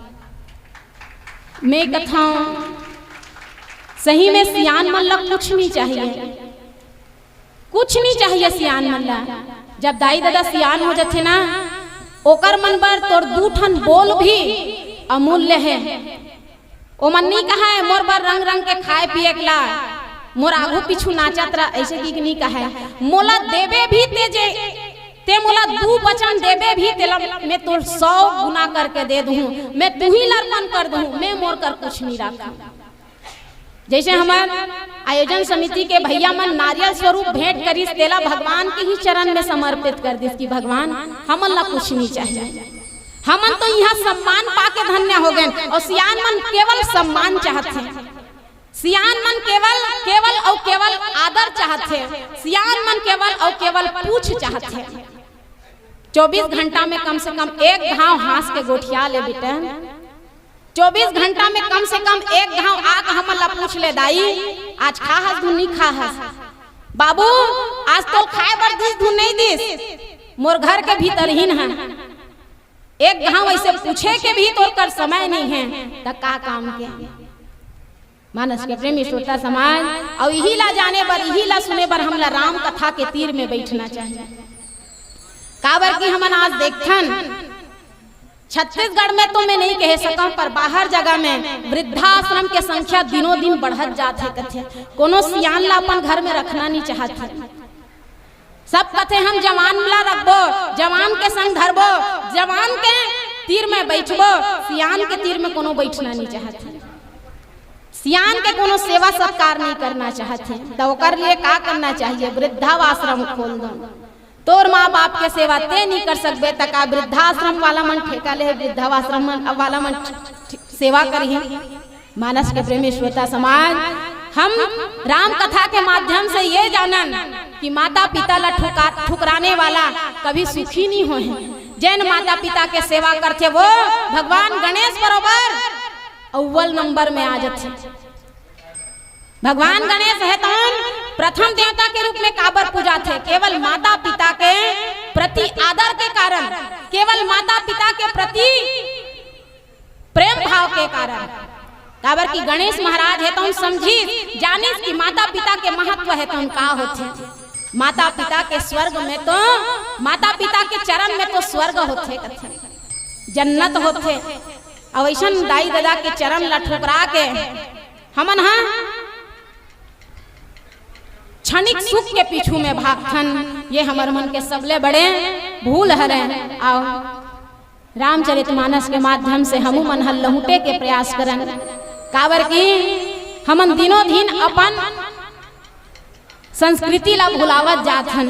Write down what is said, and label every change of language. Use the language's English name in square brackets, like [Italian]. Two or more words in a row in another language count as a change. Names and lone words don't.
[Chhattisgarhi] मैं कथा सही में सियान मन ला कुछ नहीं चाहिए, कुछ नहीं चाहिए सियान मन ला। जब दाई दादा सियान हो जाते ना, ओकर मन पर तोर 2 ठन बोल भी अमूल्य है। ओ मन नहीं कहा है मोर बर रंग रंग के खाए पिए ला, मोर आगू पीछू नाचत रहा, ऐसे की नहीं कहा है। मोला देवे भी ते मोला 2 वचन देवे भी तेला मैं तोर 100 गुना करके दे दूं, मैं तू ही लर्पण कर दूं, मैं मोर कर कुछ नहीं रखा। जैसे हमार आयोजन समिति के भैया मन नारियल स्वरूप भेंट करी, तेला भगवान के ही चरण में समर्पित कर दिस कि भगवान हमन ला कुछ नहीं चाहिए, हमन तो यहाँ सम्मान पाके धन्य हो गए। और सियान मन केवल सम्मान चाहते, सियान मन केवल और केवल आदर चाहते, सियान मन केवल और केवल पूछ चाहते। 24 घंटा में कम से कम 1 घाव हांस के गोठिया ले बेटा, 24 घंटा में कम से कम 1 घाव आग हमन ला पूछ ले, दाई आज खा हस धुन नहीं खा हस, बाबू आज तो खाए बर दिस धुन नहीं दिस, मोर घर के भीतर ही न है। 1 घाव ऐसे पूछे के भी तो कर समय नहीं है, तो का काम के। मानस के प्रेमी श्रोता समाज, और यही ला जाने बर, यही ला सुने बर हमला राम कथा के तीर में बैठना चाहिए। काबर की हमन आज देखथन छत्तीसगढ़ में तो मैं नहीं कह सकूं, पर बाहर जगह में वृद्धाश्रम के संख्या दिनों दिन बढ़त जाते कथे। कोनो सियान ला अपन घर में रखना नहीं चाहते, सब कथे हम जवान ला रखबो, जवान के संग धरबो, जवान के तीर में बैठबो, सियान के तीर में कोनो बैठना नहीं चाहते, सियान के कोनो सेवा सत्कार नहीं करना चाहते। तो ओकर लिए का करना चाहिए? वृद्धाश्रम खोल दो। तोर माँ बाप के सेवा ते नहीं कर सकबे तका वृद्धाश्रम वाला मन ठेका ले, वृद्धाश्रम वाला मन सेवा करी। मानस के प्रेमी श्रोता समाज, हम राम कथा के माध्यम से ये जानन कि माता पिता ला ठुकराने वाला कभी सुखी नहीं हो है। जैन माता पिता के सेवा करते वो भगवान गणेश बरोबर अव्वल नंबर में आ जाते। भगवान गणेश है तो प्रथम देवता के रूप में काबर पूजा थे? केवल माता पिता के प्रति आदर के कारण, केवल माता पिता के प्रति प्रेम भाव के कारण। काबर की गणेश महाराज है तो हम समझी जानिस कि माता पिता के महत्व है तो हम का होते। माता पिता के स्वर्ग में तो माता पिता के चरण में तो स्वर्ग होते कथे, जन्नत होते। अब ऐसन दाई दादा के चरण ला ठुकरा के हमन हाँ क्षणिक सुख के पीछू में भागथन, ये हमार मन के सबले बड़े भूल हरे। आओ रामचरितमानस के माध्यम से हमू मन हल लहुटे के प्रयास करन, काबर की हमन दिनों दिन अपन संस्कृति ला भुलावत जाथन।